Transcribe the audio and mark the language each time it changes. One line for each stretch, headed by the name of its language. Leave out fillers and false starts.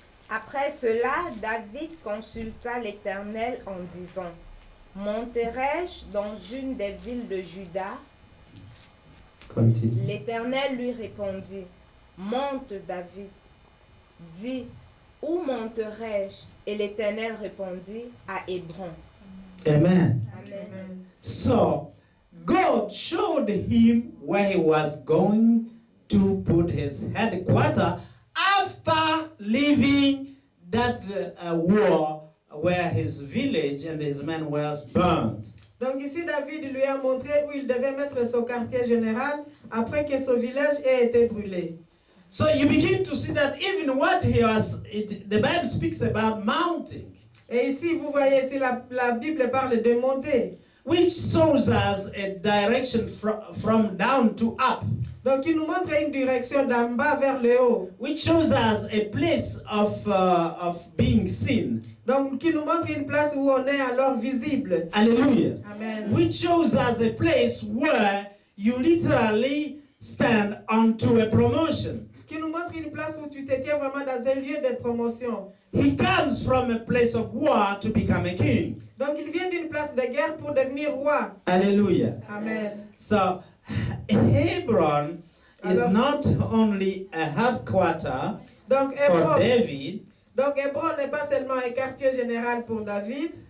French: Après cela, David consulta l'Éternel en disant, monterai-je dans une des villes de Juda?
English: Continue.
French: L'Éternel lui répondit, monte David. Dis, où monterai-je? Et l'Éternel répondit, à Hébron. Amen. Amen.
English: So, God showed him where he was going to put his headquarters after leaving that war where his village and his men were burnt.
French: Donc ici, David lui a montré où il devait mettre son quartier général après que son village ait été brûlé.
English: So you begin to see that even what he was, the Bible speaks about mounting,
French: Et ici, vous voyez, ici la Bible parle de monter.
English: which shows us a direction from down to up,
French: Donc il nous montre une direction d'en bas vers le haut.
English: which shows us a place of being seen.
French: Donc qui nous montre une place où on est alors visible. Hallelujah. Amen.
English: Which shows us a place where you literally stand onto a promotion.
French: Ce qui nous montre une place où tu te tiens vraiment dans un lieu de promotion.
English: He comes from a place of war to become a king.
French: Donc il vient d'une place de guerre pour devenir roi. Hallelujah. Amen.
English: So, Hebron is
French: Alors-
English: not only a headquarter
French: Donc
English: for
French: Hébron
English: David,
French: n'est pas seulement un quartier général pour David,